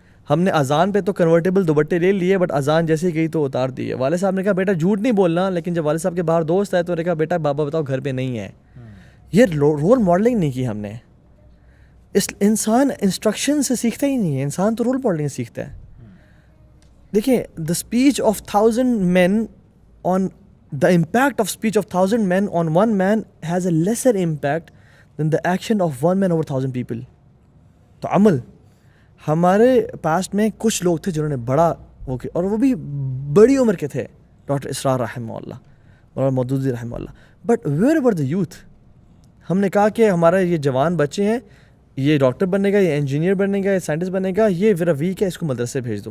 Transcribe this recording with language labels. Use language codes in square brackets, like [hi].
[ur] ہم نے اذان پہ تو کنورٹیبل دوپٹے لے لیے, بٹ اذان جیسے گئی تو اتار دیے. والد صاحب نے کہا بیٹا جھوٹ نہیں بولنا, لیکن جب والد صاحب کے باہر دوست آئے تو انہوں نے کہا بیٹا بابا بتاؤ گھر پہ نہیں ہے. یہ رول ماڈلنگ نہیں کی ہم نے. انسان انسٹرکشن سے سیکھتا ہی نہیں ہے, انسان تو رول ماڈلنگ سیکھتا ہے. [en] دیکھیں, the speech of 1000 men on the impact of speech of 1000 men on 1 man has a lesser impact than the action of 1 man over 1000 people. [ur] تو عمل ہمارے پاسٹ میں کچھ لوگ تھے جنہوں نے بڑا وہ کیا, اور وہ بھی بڑی عمر کے تھے, ڈاکٹر اسرار رحمہ اللہ, مولانا مودودی رحمہ اللہ. [en] but where ever the youth, [ur] ہم نے کہا کہ ہمارا یہ جوان بچے ہیں, یہ ڈاکٹر بنے گا, یہ انجینئر بنے گا, یہ سائنٹسٹ بنے گا, یہ ذرا ویک ہے, اس کو مدرسے بھیج دو.